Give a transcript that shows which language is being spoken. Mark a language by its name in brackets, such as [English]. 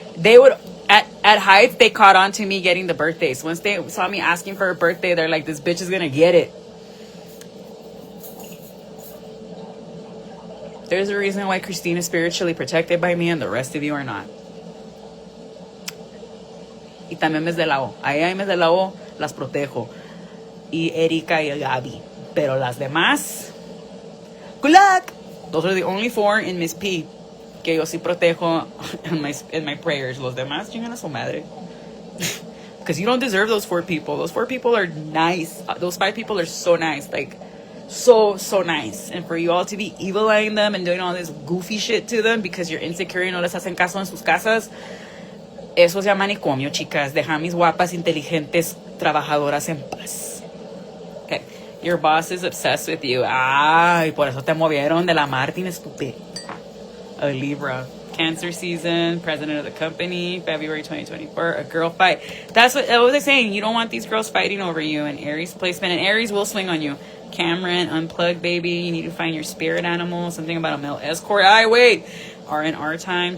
[English] They would, at Heights, they caught on to me getting the birthdays. Once they saw me asking for a birthday, they're like, this bitch is going to get it. There's a reason why Christine is spiritually protected by me and the rest of you are not. [Spanish] Y también mes de la O. A ella y mes de la O las protejo. Y Erika y Gaby. Pero las demás, [English] good luck. Those are the only 4 in Miss P [Spanish] que yo sí protejo [English] in my prayers. [Spanish] Los demás, chingan a su madre. [English] Because you don't deserve those 4 people. Those 4 people are nice. Those 5 people are so nice. Like, so nice. And for you all to be evil-eyeing them and doing all this goofy shit to them because you're insecure [Spanish] y no les hacen caso en sus casas, eso se llama manicomio, chicas. Deja a mis guapas, inteligentes, trabajadoras en paz. [English] Okay. Your boss is obsessed with you. [Spanish] Ay, por eso te movieron de la Martin, estúpido. [English] A Libra. Cancer season, president of the company, February 2024, a girl fight. That's what I was saying. You don't want these girls fighting over you. And Aries placement. And Aries will swing on you. Cameron, unplug, baby. You need to find your spirit animal. Something about a male escort. Wait. R&R time.